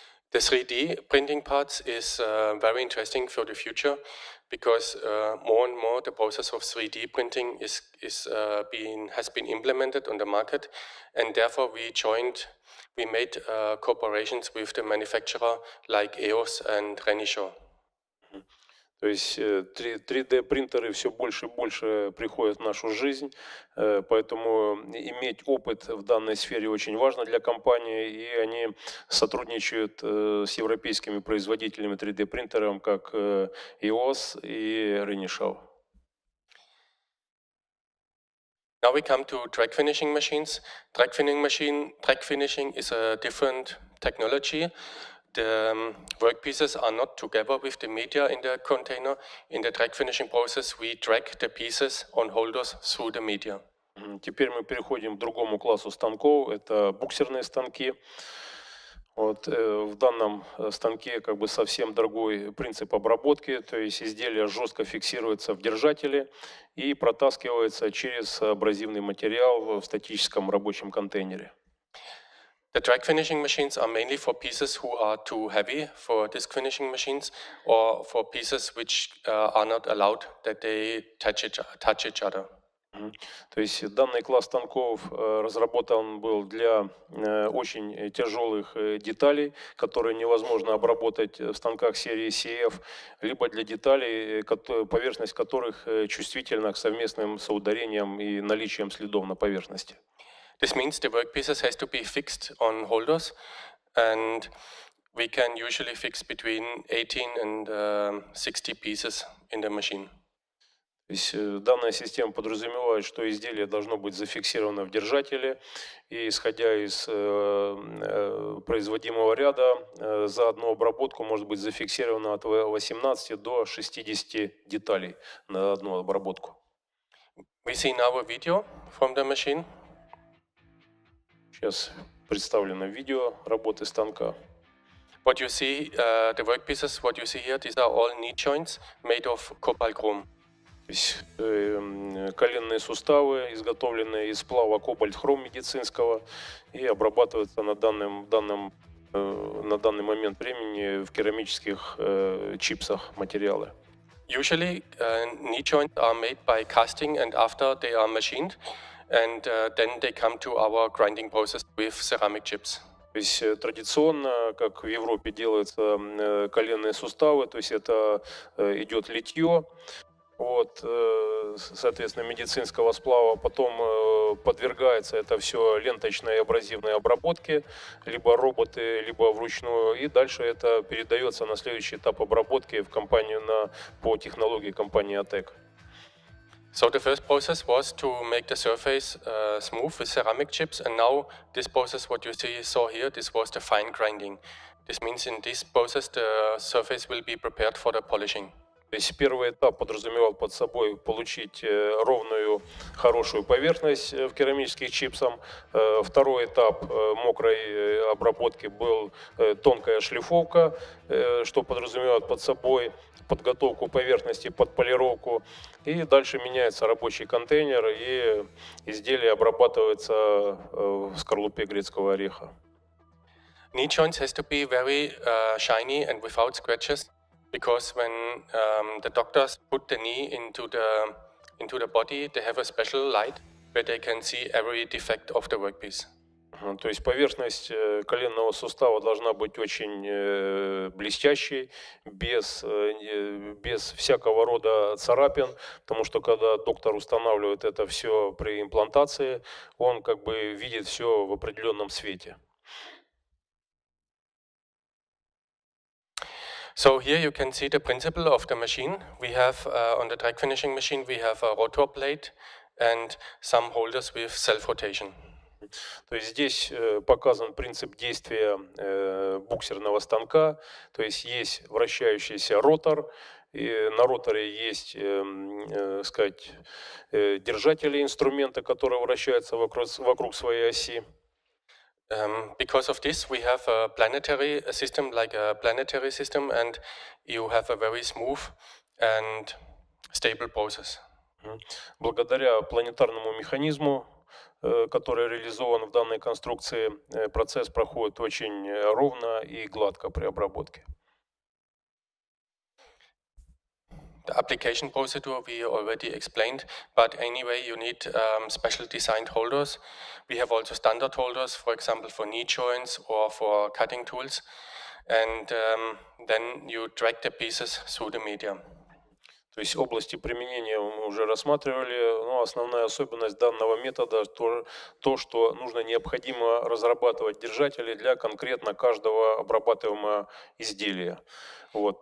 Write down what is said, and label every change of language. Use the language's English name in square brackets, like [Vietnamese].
[English] The 3D printing parts is very interesting for the future because more and more the process of 3D printing has been implemented on the market, and therefore we made cooperations with the manufacturer like EOS and Renishaw. [Russian] То есть 3D-принтеры все больше и больше приходят в нашу жизнь, поэтому иметь опыт в данной сфере очень важно для компании, и они сотрудничают с европейскими производителями 3D-принтеров, как EOS и Renishaw. [English] Now we come to track finishing machines. Track finishing is a different technology. The workpieces are not together with the media in the container. In the track finishing process, we track the pieces on holders through the media. [Russian] Теперь мы переходим к другому классу станков. Это буксерные станки. В данном станке как бы совсем другой принцип обработки, то есть изделие жестко фиксируется в держателе и протаскивается через абразивный материал в статическом рабочем контейнере. [English] The track finishing machines are mainly for pieces who are too heavy for disc finishing machines, or for pieces which are not allowed that they touch each other. [Russian] То есть данный класс станков разработан был для очень тяжелых деталей, которые невозможно обработать в станках серии CF, либо для деталей, поверхность которых чувствительна к совместным соударениям и наличием следов на поверхности. [English] This means the workpieces has to be fixed on holders, and we can usually fix between 18 and 60 pieces in the machine. [Russian] То есть данная система подразумевает, что изделие должно быть зафиксировано в держателе, и исходя из производимого ряда, за одну обработку может быть зафиксировано от 18 до 60 деталей на одну обработку. [English] We see now a video from the machine. [Russian] Сейчас представлено видео работы станка. [English] What you see, the workpieces, what you see here, these are all knee joints made of cobalt chrome. [Russian] То есть коленные суставы, изготовленные из сплава кобальт-хром медицинского, и обрабатываются на данный момент времени в керамических чипсах материалы. [English] Usually, knee joints are made by casting, and after they are machined, and then they come to our grinding process with ceramic chips. [Russian] То есть традиционно, как в Европе делаются коленные суставы, то есть это идет литье, от, соответственно, медицинского сплава, потом подвергается это все ленточной и абразивной обработке, либо роботы, либо вручную, и дальше это передается на следующий этап обработки в компанию по технологии компании OTEC. [English] So the first process was to make the surface smooth with ceramic chips, and now this process, what you saw here, this was the fine grinding. This means in this process the surface will be prepared for the polishing. [Russian] То есть первый этап подразумевал под собой получить ровную, хорошую поверхность в керамических чипсах. Второй этап мокрой обработки был тонкая шлифовка, что подразумевает под собой подготовку поверхности под полировку. И дальше меняется рабочий контейнер, и изделие обрабатывается в скорлупе грецкого ореха. [English] Knee joints has to be very shiny and without scratches, because when the doctors put the knee into the body, they have a special light where they can see every defect of the workpiece. [Russian] То есть поверхность коленного сустава должна быть очень блестящей, без всякого рода царапин, потому что когда доктор устанавливает это все при имплантации, он как бы видит все в определенном свете. [English] So here you can see the principle of the machine. We have on the drag finishing machine, we have a rotor plate and some holders with self-rotation. [Russian] То есть здесь показан принцип действия буксерного станка, то есть есть вращающийся ротор, и на роторе есть, сказать, держатели инструмента, которые вращаются вокруг своей оси. [English] Because of this, we have a planetary system, like a planetary system, and you have a very smooth and stable process. [Russian] Благодаря планетарному механизму, который реализован в данной конструкции, процесс проходит очень ровно и гладко при обработке. [English] The application procedure we already explained, but anyway, you need special designed holders. We have also standard holders, for example, for knee joints or for cutting tools. And then you drag the pieces through the media. [Russian] То есть области применения мы уже рассматривали, но основная особенность данного метода то, что необходимо разрабатывать держатели для конкретно каждого обрабатываемого изделия. Вот.